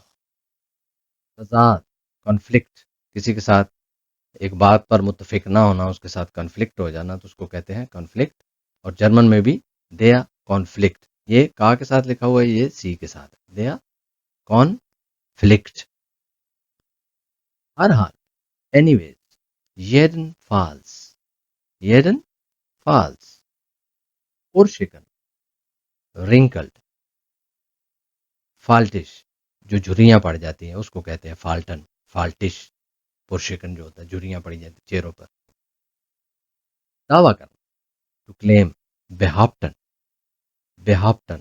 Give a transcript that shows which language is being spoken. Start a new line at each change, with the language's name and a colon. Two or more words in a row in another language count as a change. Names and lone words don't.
Urdu: تضاد، کانفلکٹ، کسی کے ساتھ ایک بات پر متفق نہ ہونا، اس کے ساتھ کانفلکٹ ہو جانا، تو اس کو کہتے ہیں کانفلکٹ. اور جرمن میں بھی
German: der Konflikt,
Urdu: یہ کا کے ساتھ لکھا ہوا ہے، یہ سی کے ساتھ,
German: der Konflikt.
Urdu: ہر حال، اینی ویز,
German: jeden falls, jeden falls।
Urdu: پرشکن، رنکلڈ، فالٹش، جو جھریاں پڑ جاتی ہیں اس کو کہتے ہیں
German: Falten, faltig.
Urdu: پرشکن جو ہوتا ہے، جھریاں پڑی جاتی چہروں پر۔ دعویٰ کرنا,
English: to claim,
German: behaupten, behaupten.